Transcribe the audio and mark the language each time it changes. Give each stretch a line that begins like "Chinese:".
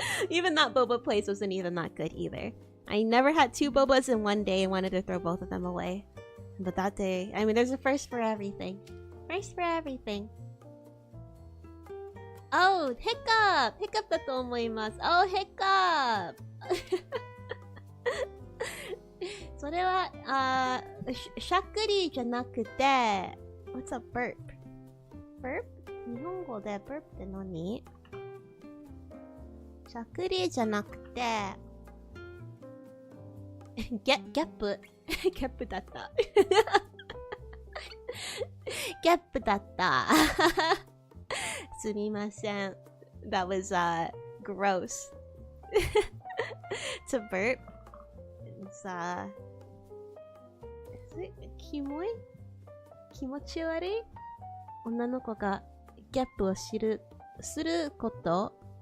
English: Even that boba place wasn't even that good either. I never had 2 bobas in one day and wanted to throw both of them away. But that day, I mean, there's a first for everything. First for everything. Oh, hiccup!
Japanese: Hiccup だと思います。
English: Oh, hiccup!
Japanese: それは、しゃっくりじゃなくて、
English: What's a burp? Burp?
Japanese: 日本語で burp って何？しゃっくりじゃなくて、ゲップ。ゲップだった。ゲップだった。すみません。
English: That was gross. To burp. It's is it キモい？
Japanese: 気持ち悪い？女の子がゲップをすること？